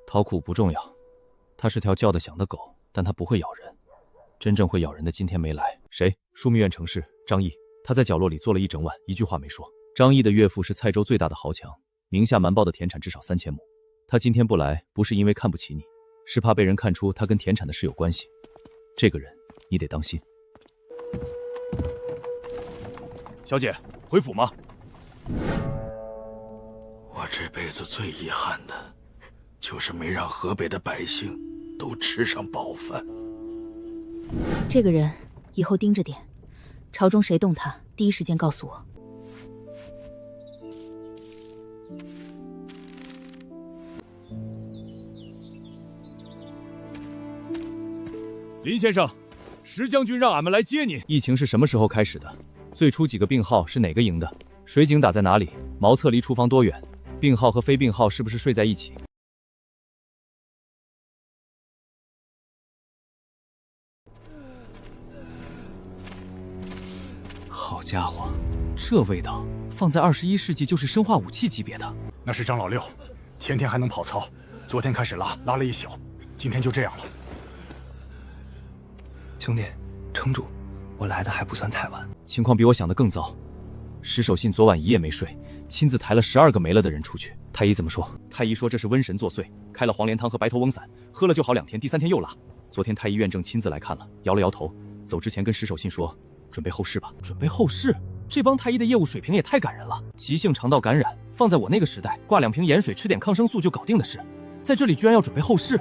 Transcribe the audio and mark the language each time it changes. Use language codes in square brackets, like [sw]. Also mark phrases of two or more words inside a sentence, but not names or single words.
[zh] 陶庫不重要，他是條叫得響的狗，但他不會咬人。真正會咬人的今天沒來。誰？樞密院程氏張毅，他在角落裡坐了一整晚，一句話沒說。張毅的岳父是蔡州最大的豪強，名下瞞報的田產至少3000畝。他今天不來，不是因為看不起你，是怕被人看出他跟田產的事有關係。這個人你得當心。小姐，回府嗎？我這輩子最遺憾的，就是沒讓河北的百姓都吃上飽飯。這個人以後盯着點，朝中誰動他，第一時間告訴我。林先生，石將軍讓俺們來接你。疫情是什麼時候開始的？最初幾個病號是哪個營的？水井打在哪裡？茅廁離廚房多遠？病號和非病號是不是睡在一起？好家伙，這味道放在21世紀就是生化武器級別的。那是張老六，前天還能跑操，昨天開始拉了一宿，今天就這樣了。兄弟，撐住，我來的還不算太晚。情況比我想的更糟。石守信昨晚一夜沒睡，親自抬了12個沒了的人出去。太醫怎麼說？太醫說這是瘟神作祟，開了黃連湯和白頭翁散，喝了就好2天，第3天又拉。昨天太醫院正親自來看了，搖了搖頭，走之前跟石守信說，準備後事吧。準備後事？這幫太醫的業務水平也太感人了。急性腸道感染，放在我那個時代，掛2瓶鹽水，吃點抗生素就搞定的事，在這裡居然要準備後事。